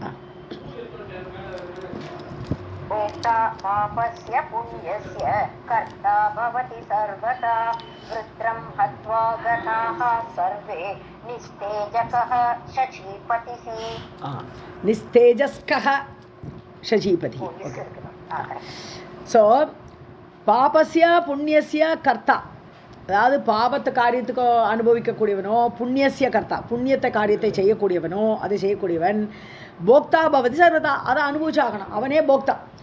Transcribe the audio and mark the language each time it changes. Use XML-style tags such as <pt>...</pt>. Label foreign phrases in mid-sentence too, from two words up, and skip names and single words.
<sa>भोक्ता पापस्य पुण्यस्य कर्ता भवति सर्वदा वृत्रं हत्वा गताः सर्वे निस्तेजकः शचीपतिः. निस्तेजस्कः शचीपति.</sa> <ta>ஸோ</ta> <sa>पापस्य पुण्यस्य कर्ता,</sa> <ta>அதாவது பாபத்தை காரியத்துக்கு அனுபவிக்கக்கூடியவனோ,</ta> <sa>पुण्यस्य कर्ता</sa> <ta>புண்ணியத்தை காரியத்தை செய்யக்கூடியவனோ, அதை செய்யக்கூடியவன்,</ta> <sa>भोक्ता भवति सर्वदा,</sa> <ta>அதை அனுபவிச்சாகணும், அவனே போக்தா.</ta>